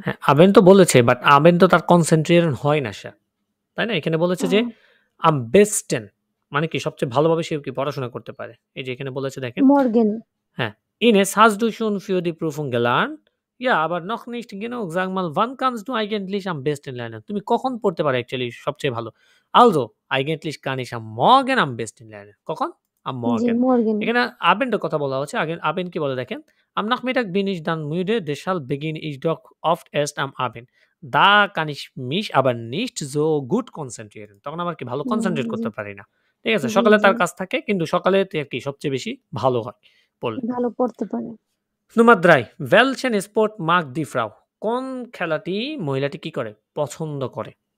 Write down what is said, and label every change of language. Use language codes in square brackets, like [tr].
[bn] হ্যাঁ, আবেন তো বলেছে বাট আবেন তো তার কনসেন্ট্রেশন হয় না সে। তাই না? এখানে বলেছে যে [de] am besten [bn] মানে কি সবচেয়ে ভালোভাবে সে কি পড়াশোনা করতে পারে। এই যে এখানে বলেছে দেখেন। [de] Morgen. হ্যাঁ, Ines, hast du schon für die Prüfung gelernt? Ja, aber noch nicht genug. Sag mal, wann kannst du eigentlich am besten lernen? [bn] তুমি কখন পড়তে পারো অ্যাকচুয়ালি সবচেয়ে ভালো? [de] Also, eigentlich kann ich am Morgen am besten lernen. [bn] কখন? Am G, [de] Morgen. Morgen. [bn] এখানে আবেনটার কথা বলা হচ্ছে। আবেন কি বলে দেখেন? [de] Am Nachmittag bin ich dann müde, deshalb beginne ich doch oft erst am Abend. Da kann ich mich aber nicht so gut konzentrieren. [bn] তখন আবার কি ভালো কনসেনট্রেট জি। করতে পারি না। ঠিক আছে? জি, সকালে জি। তার কাজ থাকে কিন্তু সকালে কি সবচেয়ে বেশি ভালো হয় পড়লে। ভালো পড়তে পারে। [de] Nummer 3 Welchen Sport mag die Frau? [bn] কোন খেলাটি মহিলাটি কি করে? পছন্দ করে।